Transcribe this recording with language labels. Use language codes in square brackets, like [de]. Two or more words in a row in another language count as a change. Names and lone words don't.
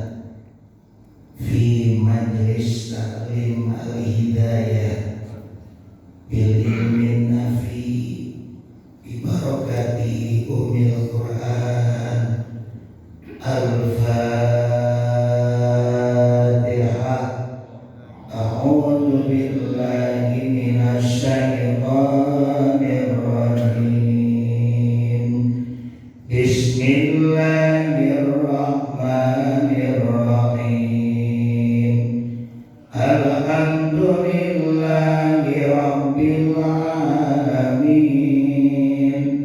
[ar] في مجلس تعليم الهداية بالعلم النافع ببركة أم القرآن الفاتحة. أعوذ بالله من الشيطان الرجيم. بسم الله الرحمن الرحيم. الحمد لله رب العالمين.